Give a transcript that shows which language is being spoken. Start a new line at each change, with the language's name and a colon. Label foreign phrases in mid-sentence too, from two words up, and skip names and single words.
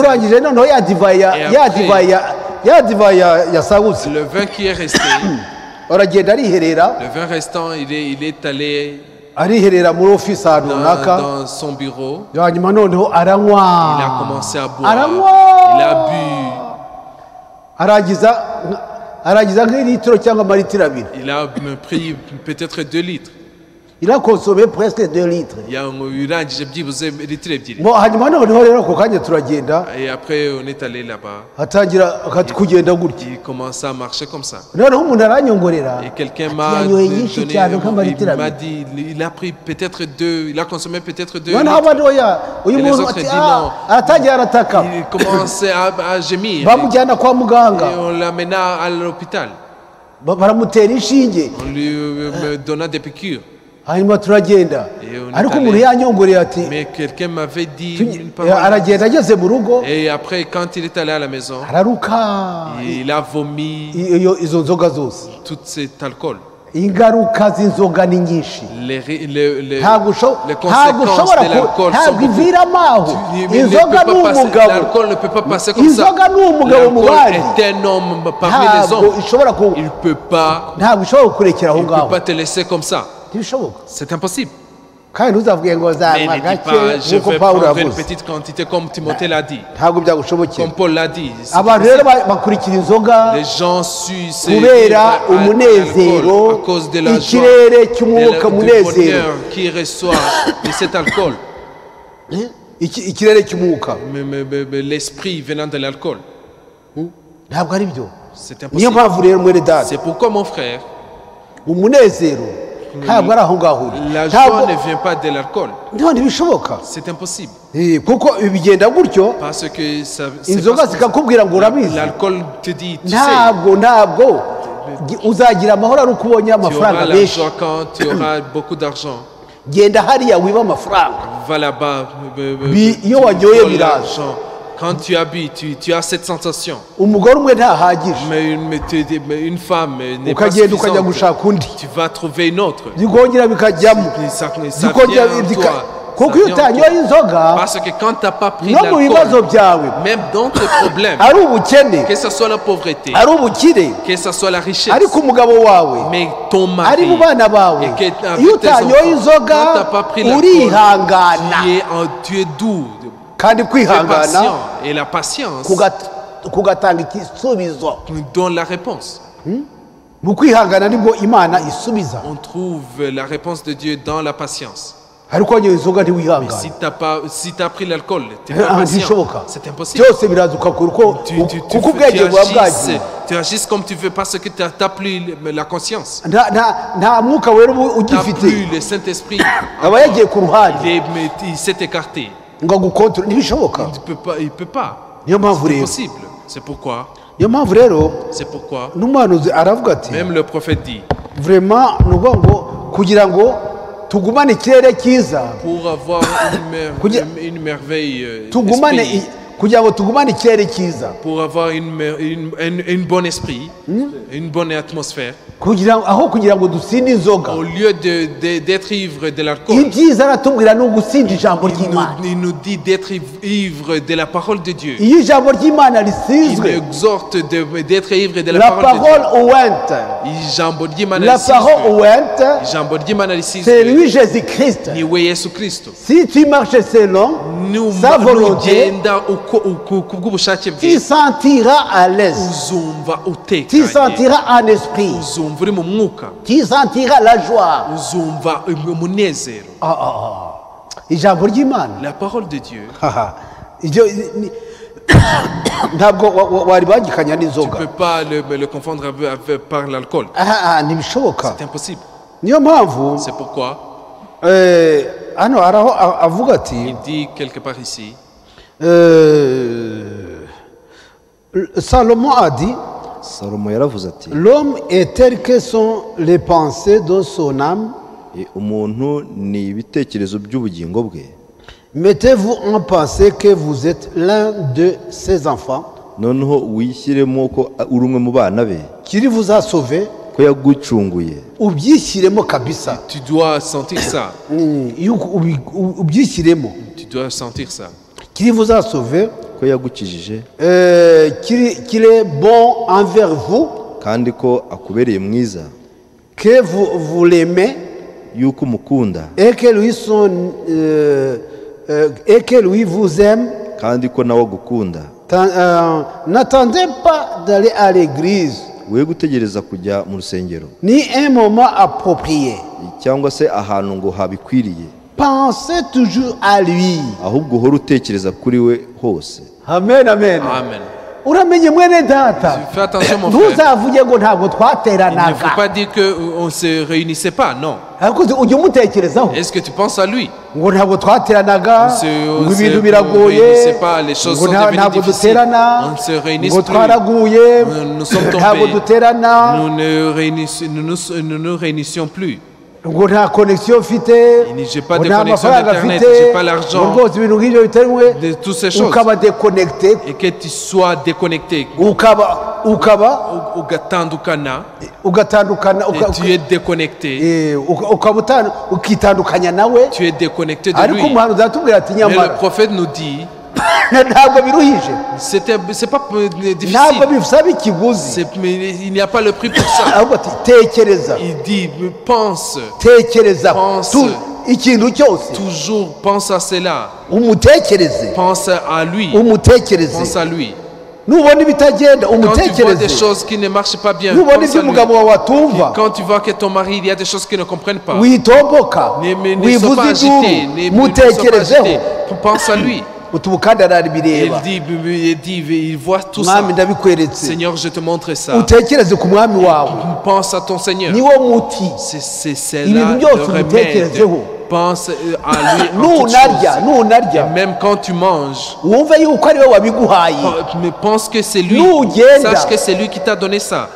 Kinyarwanda: turangije noneho ya divayi yasagutse
French: Le vin qui est resté,
Kinyarwanda: aragenda ariherera
French: le vin restant, il est allé
Kinyarwanda: ariherera muri ofisi ahantu runaka
French: dans son bureau.
Kinyarwanda: hanyuma noneho aranywa
French: Il a commencé à boire.
Kinyarwanda: aranywa
French: Il a bu.
Kinyarwanda: aragiza nk'ilitiro cyangwa amaritiro abiri
French: Il a pris peut-être 2 litres. il a consommé presque 2 litres
Kinyarwanda: Urangije byibuze litiro ebyiri. hanyuma noneho rero ako kanya turagenda
French: Et après, on est allé là-bas.
Kinyarwanda: atangira kugenda gutya
French: Il commence à marcher comme ça.
Kinyarwanda: noneho umuntu aranyongorera
French: Et quelqu'un
Kinyarwanda: ati,
French: m'a
Kinyarwanda: yanyoye nyinshi
French: donné,
Kinyarwanda: cyane nk'amaritiro
French: il m'a
Kinyarwanda: abiri
French: dit, il a pris peut-être 2, il a consommé peut-être 2
Kinyarwanda: noneho
French: litres.
Kinyarwanda: abandi oya uyu
French: Et les
Kinyarwanda: muntu
French: autres
Kinyarwanda: ati
French: disent non.
Kinyarwanda: aratangira arataka
French: Il commençait à gémir.
Kinyarwanda: bamujyana kwa muganga
French: Et on l'amena à l'hôpital.
Kinyarwanda: baramutera inshinge
French: On lui donna des piqûres.
Kinyarwanda: hanyuma turagenda
French: Et on est
Kinyarwanda: ariko
French: allé.
Kinyarwanda: umuntu yanyongoreye ati
French: Mais quelqu'un m'avait dit une parole.
Kinyarwanda: aragenda ageze mu rugo
French: Et après, quand il est allé à la maison,
Kinyarwanda: araruka
French: il a vomi
Kinyarwanda: izo nzoga zose
French: tout cet alcool.
Kinyarwanda: ingaruka z'inzoga ni nyinshi ntabwo
French: les conséquences de l'alcool sont
Kinyarwanda: ntabwo iviramo aho
French: beaucoup.
Kinyarwanda: inzoga ni umugabo
French: L'alcool ne peut pas passer comme ça.
Kinyarwanda: inzoga ni umugabo mu bandi
French: L'alcool est un homme parmi les
Kinyarwanda: ntabwo
French: hommes.
Kinyarwanda: ishobora
French: Il ne peut pas
Kinyarwanda: kukurekera aho
French: il peut
Kinyarwanda: ngaho
French: pas te laisser comme ça.
Kinyarwanda: ntibishoboka
French: C'est impossible.
Kinyarwanda: kandi ntuzavuge ngo
French: Mais
Kinyarwanda: zanywa
French: ne dis
Kinyarwanda: gake
French: pas, je
Kinyarwanda: nk'uko
French: vais
Kinyarwanda: pawulo
French: prendre une
Kinyarwanda: yavuze
French: petite quantité comme Timothée l'a dit,
Kinyarwanda: ntabwo byagushobokera
French: comme Paul l'a dit. C'est
Kinyarwanda: abantu
French: possible.
Kinyarwanda: rero bakurikira inzoga
French: Les gens suivent ce
Kinyarwanda: kubera
French: livre à
Kinyarwanda: umunezero
French: l'alcool à cause de la joie,
Kinyarwanda: ikirere cy'umwuka
French: du
Kinyarwanda: munezero
French: bonheur qui reçoit de cet alcool,
Kinyarwanda: ikirere cy'umwuka
French: mais l'esprit venant de l'alcool.
Kinyarwanda: ntabwo ari byo
French: C'est
Kinyarwanda: niyo
French: impossible.
Kinyarwanda: mpamvu rero mwene data
French: C'est pourquoi mon frère,
Kinyarwanda: umunezero ntabwo ari aho ngaho uri
French: la
Kinyarwanda: ntabwo
French: joie ne vient pas de l'alcool.
Kinyarwanda: ntibishoboka
French: C'est impossible.
Kinyarwanda: kuko bigenda gutyo
French: Parce que c'est
Kinyarwanda: inzoga
French: parce que
Kinyarwanda: zikakubwira ngo urabizi
French: l'alcool te dit, tu sais,
Kinyarwanda: ntabwo uzagira amahoro ari uko ubonye
French: tu auras
Kinyarwanda: amafaranga
French: la
Kinyarwanda: menshi
French: joie quand tu auras beaucoup d'argent.
Kinyarwanda: genda hariya wiba amafaranga
French: Va là-bas,
Kinyarwanda: iyo wanyoye
French: vole
Kinyarwanda: biraza
French: l'argent. Quand tu habites, tu as cette sensation.
Kinyarwanda: umugore umwe ntahagije
French: Mais une femme n'est pas
Kinyarwanda: ukagenda ukajya
French: suffisante.
Kinyarwanda: gushaka undi
French: Tu vas trouver une autre.
Kinyarwanda: zikongera bikajyamo
French: Ça
Kinyarwanda: zikongera
French: vient en toi.
Kinyarwanda: kuko
French: Ça
Kinyarwanda: iyo
French: vient en toi.
Kinyarwanda: utanyoye inzoga
French: Parce que quand tu n'as pas pris
Kinyarwanda: no mu bibazo
French: l'alcool,
Kinyarwanda: byawe
French: même dans tes problèmes,
Kinyarwanda: ari ubukene
French: que ce soit la pauvreté,
Kinyarwanda: ari ubukire
French: que ce soit la richesse,
Kinyarwanda: ariko umugabo wawe
French: mais ton
Kinyarwanda: ari
French: mari,
Kinyarwanda: mu bana bawe
French: et que avec
Kinyarwanda: iyo
French: tes
Kinyarwanda: utanyoye
French: enfants,
Kinyarwanda: inzoga
French: quand tu n'as pas pris l'alcool,
Kinyarwanda: urihangana
French: tu es doux,
Kinyarwanda: kandi
French: tu es
Kinyarwanda: kwihangana
French: patient. Et la patience
Kinyarwanda: kugatanga igisubizo
French: donne la réponse.
Kinyarwanda: mu kwihangana nibwo imana isubiza
French: On trouve la réponse de Dieu dans la patience.
Kinyarwanda: ariko wanyoye inzoga
French: Mais
Kinyarwanda: ntiwihangana
French: si tu as pris l'alcool, tu n'es pas patient.
Kinyarwanda: ntibishoboka
French: C'est impossible.
Kinyarwanda: byose biraza ukakura uko kuko ubwenge buba bwagiye
French: Tu agis comme tu veux parce que tu n'as plus la conscience.
Kinyarwanda: nta mwuka wera uba
French: Tu n'as
Kinyarwanda: ugifite
French: plus le Saint-Esprit.
Kinyarwanda: aba yagiye ku ruhande
French: Il s'est écarté.
Kinyarwanda: ngo agukontorore ntibishoboka
French: Il ne peut pas.
Kinyarwanda: niyo mpamvu
French: C'est
Kinyarwanda: rero
French: impossible. C'est pourquoi.
Kinyarwanda: niyo mpamvu rero
French: C'est pourquoi.
Kinyarwanda: n'umuhanuzi aravuga ati
French: Même le prophète dit,
Kinyarwanda: vraiment ni ukuvuga ngo kugira ngo tugumane ikirere cyiza
French: pour avoir une merveille
Kinyarwanda: tugumane
French: d'esprit,
Kinyarwanda: kugira ngo tugumane ikirere cyiza
French: pour avoir une bonne esprit, une bonne atmosphère,
Kinyarwanda: kugira ngo dusinde inzoga
French: au lieu d'être ivre de l'alcool,
Kinyarwanda: ibyiza aratubwira ni ugusinda ijambo ry'imana
French: il nous dit d'être ivre de la parole de Dieu.
Kinyarwanda: iyo ijambo ry'imana
French: Il nous
Kinyarwanda: risizwe
French: exhorte d'être ivre de la la parole de Dieu. parole ouente
Kinyarwanda: Ijambo ry'Imana
French: la
Kinyarwanda: risizwe.
French: parole ouente
Kinyarwanda: Ijambo ry'Imana
French: c'est
Kinyarwanda: risizwe.
French: lui Jésus Christ
Kinyarwanda: Ni we Yesu Kristo.
French: si tu marches selon sa volonté
Kinyarwanda: nugenda kubw'ubushake bwe,
French: tu sentiras à l'aise
Kinyarwanda: uzumva
French: tu
Kinyarwanda: utekanye,
French: sentiras en esprit
Kinyarwanda: uzumva uri mu mwuka,
French: tu sentiras la joie
Kinyarwanda: uzumva umunezero. ijambo ry'imana
French: La parole de Dieu,
Kinyarwanda: ibyo ntabwo wari bagikanya
French: tu ne
Kinyarwanda: n'inzoga
French: peux pas le confondre par l'alcool.
Kinyarwanda: ntibishoboka
French: C'est impossible.
Kinyarwanda: niyo mpamvu
French: C'est pourquoi
Kinyarwanda: hano hari aho avuga ati
French: il dit quelque part ici, Salomon a dit
Kinyarwanda: salomo yaravuze ati
French: l'homme est tel que sont les pensées de son âme
Kinyarwanda: umuntu ni ibitekerezo by'ubugingo bwe
French: mettez-vous en pensée que vous êtes l'un de ses enfants
Kinyarwanda: noneho wishyiremo ko uri umwe mu bana be
French: qui vous a sauvé
Kinyarwanda: ko yagucunguye ubyishyiremo kabisa
French: tu dois sentir ça.
Kinyarwanda: ubyishyiremo
French: Tu dois sentir ça. qui vous a sauvé
Kinyarwanda: ko yagukijije
French: qu'il est bon envers vous
Kinyarwanda: kandi ko akubereye mwiza
French: que vous l'aimez
Kinyarwanda: yuko umukunda
French: et que lui vous aime.
Kinyarwanda: kandi ko nawe agukunda
French: N'attendez pas d'aller à l'église
Kinyarwanda: we gutegereza kujya mu rusengero
French: ni un moment approprié.
Kinyarwanda: cyangwa se ahantu ngo habikwiriye
French: Pensez toujours à lui.
Kinyarwanda: ahubwo uhora utekereza kuri we hose. Amen, amen.
French: Amen.
Kinyarwanda: Uramenye mwene data.
French: Fais attention mon frère.
Kinyarwanda: Ntuzavuge ngo ntabwo
French: Il ne faut
Kinyarwanda: twateranaga.
French: pas dire qu'on ne se réunissait pas, non.
Kinyarwanda: Ariko ujya umutekerezaho
French: Est-ce que tu penses à lui?
Kinyarwanda: ngo ntabwo twateranaga ngo ibintu biragoye ngo ntabwo duterana
French: On se réunit
Kinyarwanda: ngo
French: plus.
Kinyarwanda: twaraguye
French: Nous sommes
Kinyarwanda: ntabwo
French: tombés.
Kinyarwanda: duterana
French: Nous ne nous réunissions plus.
Kinyarwanda: ngo nta connexion mfite
French: J'ai pas
Kinyarwanda: ngo
French: de
Kinyarwanda: nta
French: connexion
Kinyarwanda: mafaranga
French: d'Internet,
Kinyarwanda: mfite
French: j'ai pas l'argent.
Kinyarwanda: ngo rwose ibintu nk'ibyo bitewe
French: De toutes ces choses.
Kinyarwanda: ukaba déconnecté
French: Et que tu sois déconnecté.
Kinyarwanda: ukaba Ugatandukana. ugatandukana
French: Et tu es déconnecté.
Kinyarwanda: ukaba ukitandukanya nawe
French: Tu es déconnecté de
Kinyarwanda: ariko
French: lui.
Kinyarwanda: umuhanuzi aratubwira ati
French: Mais le
Kinyarwanda: nyamara
French: prophète nous dit,
Kinyarwanda: ntabwo biruhije
French: c'est pas
Kinyarwanda: ntabwo
French: difficile.
Kinyarwanda: bisaba ikiguzi
French: Mais il n'y a pas le prix pour ça.
Kinyarwanda: ahubwo ati tekereza
French: Il dit, pense.
Kinyarwanda: tekereza
French: Pense.
Kinyarwanda: ikintu cyose
French: Toujours pense à cela.
Kinyarwanda: umutekereze
French: Pense à lui.
Kinyarwanda: umutekereze
French: Pense à lui.
Kinyarwanda: nubona ibitagenda
French: Quand tu vois des
Kinyarwanda: umutekereze
French: choses qui ne marchent pas bien,
Kinyarwanda: nubona
French: pense
Kinyarwanda: ibyo
French: à lui.
Kinyarwanda: umugabo wawe atumva
French: Quand tu vois que ton mari, il y a des choses qu'il ne comprennent pas,
Kinyarwanda: witomboka
French: ne sois pas
Kinyarwanda: wivuze
French: agité,
Kinyarwanda: induru
French: ne sois pas
Kinyarwanda: mutekerezeho
French: agité. Pense à lui.
Kinyarwanda: utubu kandi arabireba
French: Il voit tout ça.
Kinyarwanda: mwami ndabikweretse
French: Seigneur, je te montre ça.
Kinyarwanda: utekereze ku mwami wawe
French: Pense à ton Seigneur.
Kinyarwanda: niwo muti
French: C'est là
Kinyarwanda: ibintu
French: le
Kinyarwanda: byose
French: remède.
Kinyarwanda: umutekerezeho
French: Pense à lui en toutes
Kinyarwanda: nunarya
French: choses.
Kinyarwanda: nunarya
French: Même quand tu manges,
Kinyarwanda: wumve yuko ari we wabiguhaye
French: mais pense que c'est lui.
Kinyarwanda: Nugenda.
French: Sache que c'est lui qui t'a donné ça.